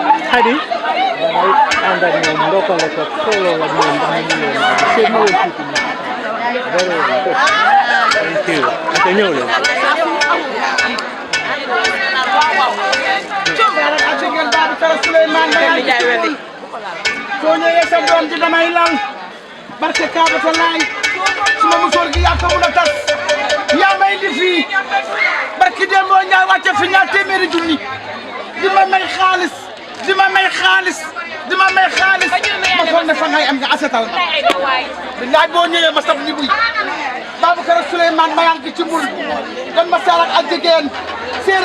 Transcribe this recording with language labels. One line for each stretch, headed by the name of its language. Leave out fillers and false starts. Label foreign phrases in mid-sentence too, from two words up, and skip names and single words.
English: Hadi and then local solo very good. Thank you.
Wolof: soo ñëwee sa doom ji damay lal barke Kaaba laay suma musóor gi yaa ko mun a tas yaa may indi fii barke dem moo ñaar wàcce fi ñaar téeméeri junni di ma may xaalis di ma may xaalis di ma may xaalis ma foog ne fa ngay am nga asetal ma billaay boo ñëwee ma sab ni buy Babacar Souleymane ma yank ci mbul don ma sarak ak jigéen Seeri